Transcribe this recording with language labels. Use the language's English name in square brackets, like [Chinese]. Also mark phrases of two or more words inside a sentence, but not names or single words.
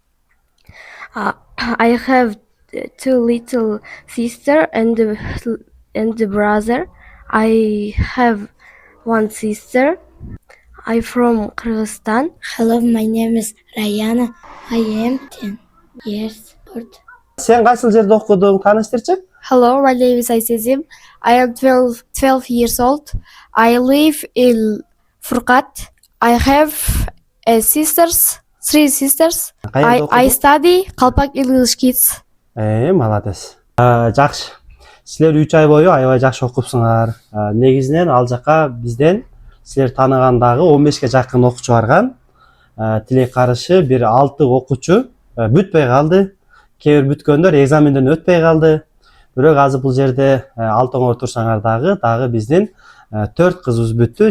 [English] I have 2 little sister and a brother. I have 1 sister. I'm from Kyrgyzstan. Hello, my name is Rayana. I am 10 years old. [Kyrgyz] Сен кайсыл жерде окудуң, тааныштырчы? [English] Hello, my name is Aysezim. I am 12 years old. I live in Furqat. I have 3 sisters. I study Kalpak English Kids. [Kyrgyz] Молодец. Жакшы. Силер 3 ай бою аябай жакшы окупсуңар. Негизинен ал жака бизден силер тааныгандагы 15ке жакын окуучу барган. Тилек карышы бир 6 окуучу бүтпөй калды. Кээ бир бүткөндөр экзаменден өтпөй калды. Бирок азыр бул жерде алтыңор турсаңар дагы биздин 4 кызыбыз бүттү.